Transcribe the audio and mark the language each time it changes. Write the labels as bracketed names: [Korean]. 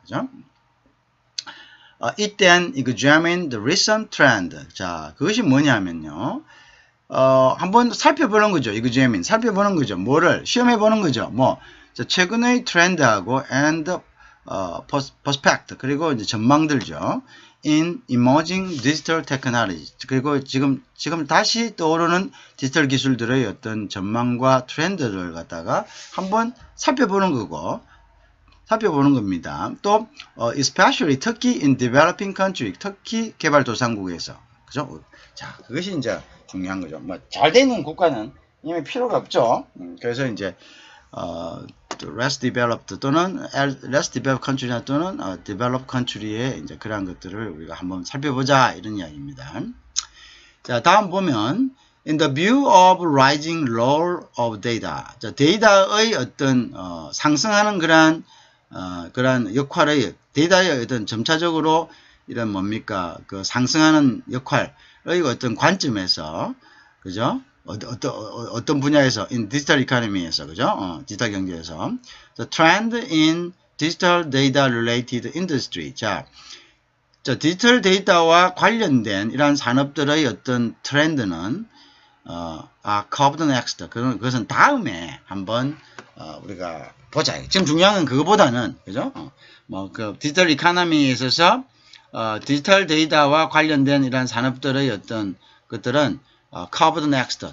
[Korean] 그죠? [English] It then examine the recent trend. [Korean] 자, 그것이 뭐냐면요. 한번 살펴보는 거죠. examine. 살펴보는 거죠. 뭐를? 시험해보는 거죠. 뭐, 자, 최근의 트렌드하고 [English] and prospect. [Korean] 그리고 이제 전망들죠. [English] in emerging digital technology. [Korean] 그리고 지금 다시 떠오르는 디지털 기술들의 어떤 전망과 트렌드를 갖다가 한번 살펴보는 거고, 살펴보는 겁니다. 또 especially 특히 [English] in developing country, [Korean] 특히 개발도상국에서, 그죠? 자, 그것이 이제 중요한 거죠. 뭐 잘 돼 있는 국가는 이미 필요가 없죠. 그래서 이제 less developed 또는 less developed country나 또는 developed country의 이제 그러한 것들을 우리가 한번 살펴보자 이런 이야기입니다. 자, 다음 보면 [English] in the view of rising role of data. [Korean] 자, 데이터의 어떤 상승하는 그러한 역할의 데이터의 어떤 점차적으로 이런 뭡니까 그 상승하는 역할의 어떤 관점에서 그죠? 어떤 분야에서 [English] in digital economy [Korean] 에서 그죠? 디지털 경제에서 [English] the trend in digital data related industry. [Korean] 자, 디지털 데이터와 관련된 이러한 산업들의 어떤 트렌드는 [English] covered next. [Korean] 그것은 다음에 한번 우리가 보자. 지금 중요한 건 그거보다는 그죠? 그 디지털 이코노미에 있어서 디지털 데이터와 관련된 이러한 산업들의 어떤 것들은 [English] covered next.